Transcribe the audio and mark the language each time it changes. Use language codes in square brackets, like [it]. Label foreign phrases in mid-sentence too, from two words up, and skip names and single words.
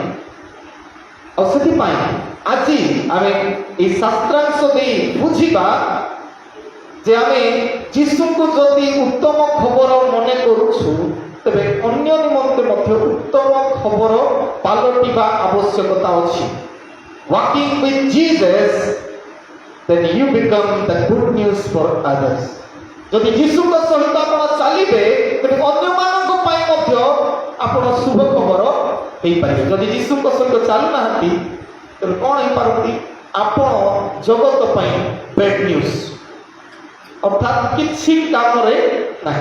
[or] ଆଉ ସେଥିପାଇଁ ଆଜି ଆମେ ଏହି ଶାସ୍ତ୍ରାଂଶ ଦେଇ ବୁଝିବା ଯେ ଆମେ ଯୀଶୁଙ୍କୁ ଯଦି ଉତ୍ତମ ଖବର ମନେ କରୁଛୁ, ତେବେ ଅନ୍ୟ ନିମନ୍ତେ ମଧ୍ୟ ଉତ୍ତମ ଖବର ପାଲଟିବା ଆବଶ୍ୟକତା ଅଛି। [en] Walking with Jesus, then you become the good news for others. [or] ଯଦି ଯୀଶୁଙ୍କ ସହିତ ଆପଣ ଚାଲିବେ, ତେବେ ଅନ୍ୟମାନଙ୍କ ପାଇଁ ମଧ୍ୟ ଆପଣ ଶୁଭ ଖବର ହେଇପାରିବେ। ଯଦି ଯୀଶୁଙ୍କ ସହିତ ଚାଲୁନାହାନ୍ତି, ତେବେ କ'ଣ ହେଇପାରନ୍ତି? ଆପଣ ଜଗତ ପାଇଁ [en] bad news, [or] ଅର୍ଥାତ୍ କିଛି କାମରେ ନାହିଁ।